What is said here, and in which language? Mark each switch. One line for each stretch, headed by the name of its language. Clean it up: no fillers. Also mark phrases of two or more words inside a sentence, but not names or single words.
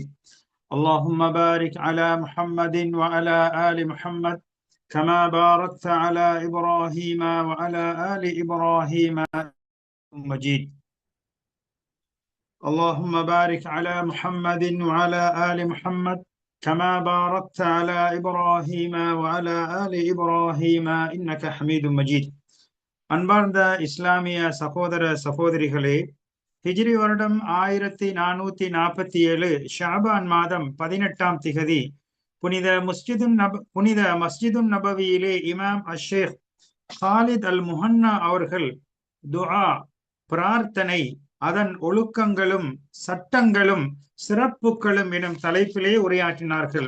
Arabic: اللهم بارك على محمد وعلى آل محمد كما باركت على إبراهيم وعلى آل إبراهيم مجيد. اللهم بارك على محمد وعلى آل محمد كما باركت على إبراهيم وعلى آل إبراهيم إنك حميد مجيد.
Tamil: அன்பார்ந்த இஸ்லாமிய சகோதர சகோதரிகளே, ஹிஜ்ரி வருடம் 1447 ஷாபான் மாதம் 18ஆம் திகதி புனித மஸ்ஜிதுன் நபவியிலே இமாம் அஷேக் ஹாலித் அல் முஹன்னா அவர்கள் துஆ, பிரார்த்தனை, அதன் ஒழுக்கங்களும் சட்டங்களும் சிறப்புகளும் எனும் தலைப்பிலே உரையாற்றினார்கள்.